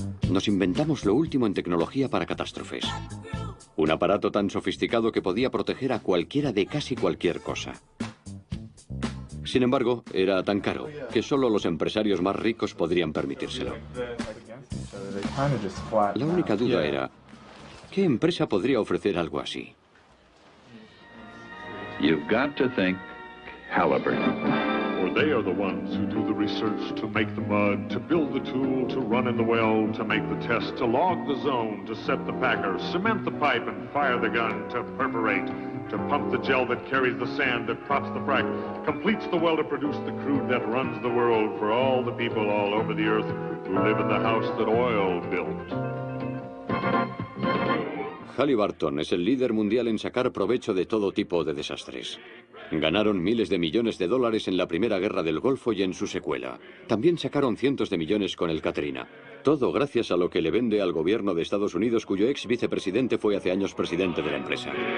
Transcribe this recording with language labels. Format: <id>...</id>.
<es>Nos inventamos lo último en tecnología para catástrofes. Un aparato tan sofisticado que podía proteger a cualquiera de casi cualquier cosa. Sin embargo, era tan caro que solo los empresarios más ricos podrían permitírselo. La única duda era, ¿qué empresa podría ofrecer algo así?</es> <en>You've got to think Halliburton. For they are the ones who do the research to make the mud, to build the tool, to run in the well, to make the test, to log the zone, to set the packer, cement the pipe and fire the gun, to perforate, to pump the gel that carries the sand, that props the frac, completes the well to produce the crude that runs the world for all the people all over the earth who live in the house that oil built.</en> <es>Halliburton es el líder mundial en sacar provecho de todo tipo de desastres. Ganaron miles de millones de dólares en la Primera Guerra del Golfo y en su secuela. También sacaron cientos de millones con el Katrina. Todo gracias a lo que le vende al gobierno de Estados Unidos, cuyo ex vicepresidente fue hace años presidente de la empresa.</es>